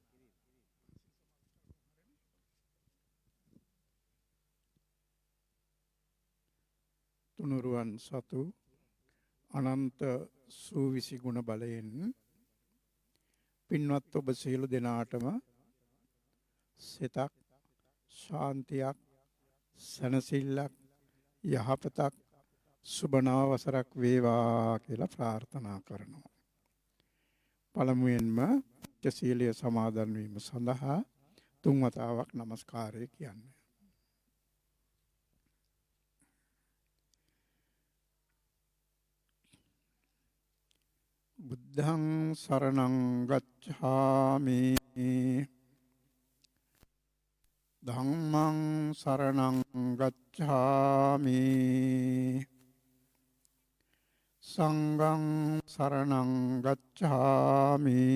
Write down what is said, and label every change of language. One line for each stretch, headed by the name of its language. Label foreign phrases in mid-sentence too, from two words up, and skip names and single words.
Sinhala: තුනුරුවන් සතු අනන්ත සූවිසි ගුණ බලයෙන් පින්වත් ඔබ සියලු දෙනාටම සිතක් ශාන්තියක් සැනසෙල්ලක් යහපතක් සුබ නව වසරක් වේවා කියලා ප්‍රාර්ථනා කරනවා. පළමුවෙන්ම සීලය සමාදන් වීම සඳහා තුන් වතාවක් নমස්කාරය කියන්නේ.
Pali: බුද්ධං සරණං ගච්ඡාමි ධම්මං සරණං ගච්ඡාමි සංඝං සරණං ගච්ඡාමි